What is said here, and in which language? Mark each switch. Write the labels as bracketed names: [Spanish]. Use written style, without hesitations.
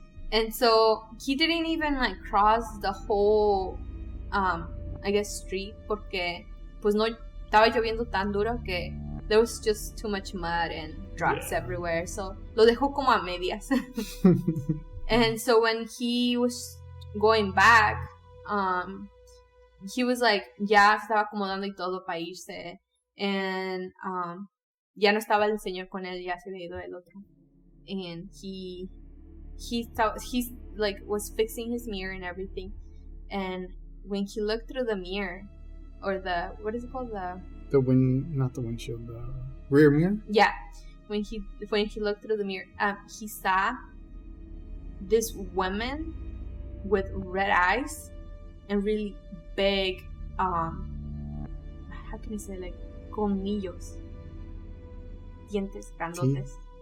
[English] And so he didn't even like cross the whole, I guess, street, [Spanish] porque pues no estaba lloviendo tan duro que [English] there was just too much mud and drops everywhere. [Spanish] So lo dejó como a medias. [English] And so when he was going back, he was like, [Spanish] ya estaba acomodando y todo para irse. And ya no estaba el señor con él, ya se había ido el otro. [English] And he's like was fixing his mirror and everything. And when he looked through the mirror, or the, what is it called, not the windshield, the rear mirror. Yeah, when he looked through the mirror, he saw this woman with red eyes and really big, how can I say, like [Spanish] colmillos, dientes grandotes.